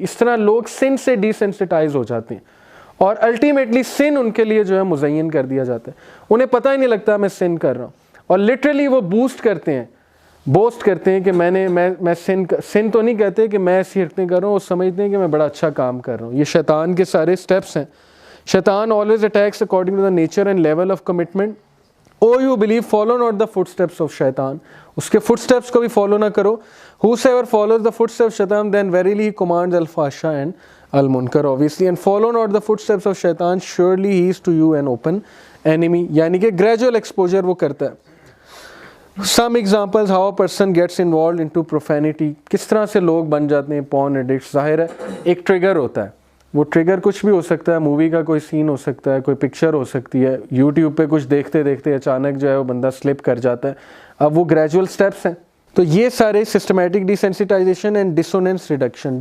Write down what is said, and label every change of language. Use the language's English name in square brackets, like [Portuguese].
[Urdu] اس طرح لوگ سن سے ڈیسینسٹائز ہو جاتے ہیں اور الٹیمیٹلی سن ان کے لیے جو ہے مزین کر دیا جاتا ہے. انہیں پتہ ہی نہیں لگتا میں سن کر رہا ہوں, اور لٹرلی وہ بوسٹ کرتے ہیں کہ میں سن تو نہیں کہتے کہ میں ایسی حرکتیں کر رہا ہوں, وہ سمجھتے ہیں کہ میں بڑا اچھا کام کر رہا ہوں. یہ شیطان کے سارے سٹیپس ہیں. [English] شیطان always attacks according to the nature and level of commitment. Oh you believe, follow not the footsteps of shaitan. [Urdu] اس کے فٹ سٹیپس کو بھی فالو نہ کرو. [English] Whosoever follows the footsteps of shaitan, then verily he commands al-fasha and al-munkar, obviously. And follow not the footsteps of shaitan, surely he is to you an open enemy. [Urdu] یعنی کہ [English] gradual exposure [Urdu] وہ کرتا ہے. [English] Some examples how a person gets involved into profanity. [Urdu] کس طرح سے لوگ بن جاتے ہیں porn addicts. ظاہر ہے ایک ٹریگر ہوتا ہے, وہ ٹریگر کچھ بھی ہو سکتا ہے, مووی کا کوئی سین ہو سکتا ہے, کوئی پکچر ہو سکتی ہے, یوٹیوب پہ کچھ دیکھتے دیکھتے اچانک جو ہے وہ بندہ سلپ کر جاتا ہے. اب وہ گریجول سٹیپس ہیں. تو یہ سارے [English] Systematic desensitization and dissonance reduction.